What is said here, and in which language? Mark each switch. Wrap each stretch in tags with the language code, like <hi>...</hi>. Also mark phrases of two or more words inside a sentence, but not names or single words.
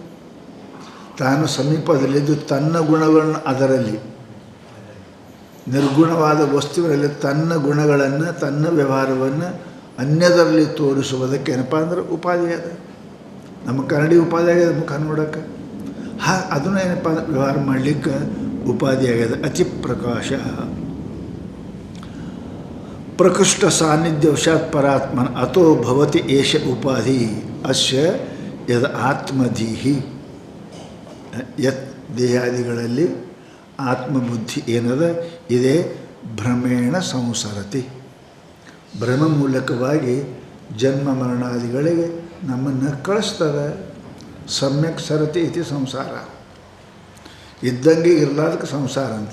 <kn>ತಾನು ಸಮೀಪದಲ್ಲಿದ್ದು ತನ್ನ ಗುಣಗಳನ್ನು ಅದರಲ್ಲಿ, ನಿರ್ಗುಣವಾದ ವಸ್ತುವಿನಲ್ಲಿ ತನ್ನ ಗುಣಗಳನ್ನು, ತನ್ನ ವ್ಯವಹಾರವನ್ನು ಅನ್ಯದರಲ್ಲಿ ತೋರಿಸುವುದಕ್ಕೆ ಏನಪ್ಪ ಅಂದ್ರೆ ಉಪಾಧಿ ಅದ. ನಮ್ಮ ಕನ್ನಡಿ ಉಪಾಧಿ ಆಗ್ಯದ, ಮುಖ ನೋಡೋಕ್ಕೆ. ಅದನ್ನು ಏನಪ್ಪ ಅಂದ್ರೆ ವ್ಯವಹಾರ ಮಾಡಲಿಕ್ಕೆ ಉಪಾಧಿ ಆಗ್ಯದ.</kn> <sa>ಅತಿ ಪ್ರಕಾಶ ಪ್ರಕೃಷ್ಟ ಸಾನ್ನಿಧ್ಯ ವಶಾತ್ ಪರಾತ್ಮನ ಅಥೋ ಭವತಿ ಏಷ ಉಪಾಧಿ ಅಸ್ಯ ಯದ ಆತ್ಮಧೀಹಿ.</sa> <kn>ಯತ್ ದೇಹಾದಿಗಳಲ್ಲಿ ಆತ್ಮಬುದ್ಧಿ ಏನದ ಇದೇ</kn> <sa>ಭ್ರಮೇಣ ಸಂಸರತಿ.</sa> <kn>ಭ್ರಮ ಮೂಲಕವಾಗಿ ಜನ್ಮ ಮರಣಾದಿಗಳಿಗೆ ನಮ್ಮನ್ನು ಕಳಿಸ್ತದೆ.</kn> <sa>ಸಮ್ಯಕ್ ಸರತಿ ಇತಿ ಸಂಸಾರ.</sa> <kn>ಇದ್ದಂಗೆ ಇರಲಾರ್ದಕ್ಕೆ ಸಂಸಾರ ಅಂತ.</kn>